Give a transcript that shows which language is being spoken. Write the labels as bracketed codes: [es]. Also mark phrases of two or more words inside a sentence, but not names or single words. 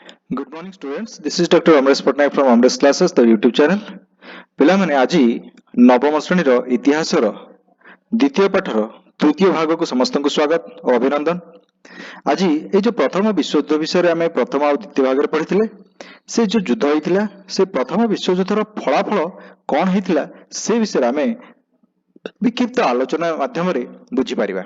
[en] Good morning students. This is Dr. Amresh Patnaik from Amresh Classes, the YouTube channel. [or] ପିଲାମାନେ ଆଜି ନବମ ଶ୍ରେଣୀର ଇତିହାସର ଦ୍ୱିତୀୟ ପାଠର ତୃତୀୟ ଭାଗକୁ ସମସ୍ତଙ୍କୁ ସ୍ୱାଗତ ଓ ଅଭିନନ୍ଦନ। ଆଜି ଏଇ ଯୋଉ ପ୍ରଥମ ବିଶ୍ୱଯୁଦ୍ଧ ବିଷୟରେ ଆମେ ପ୍ରଥମ ଆଉ ଦ୍ୱିତୀୟ ଭାଗରେ ପଢିଥିଲେ, ସେ ଯୋଉ ଯୁଦ୍ଧ ହେଇଥିଲା ସେ ପ୍ରଥମ ବିଶ୍ୱଯୁଦ୍ଧର ଫଳାଫଳ କଣ ହେଇଥିଲା ସେ ବିଷୟରେ ଆମେ ବିକ୍ଷିପ୍ତ ଆଲୋଚନା ମାଧ୍ୟମରେ ବୁଝିପାରିବା।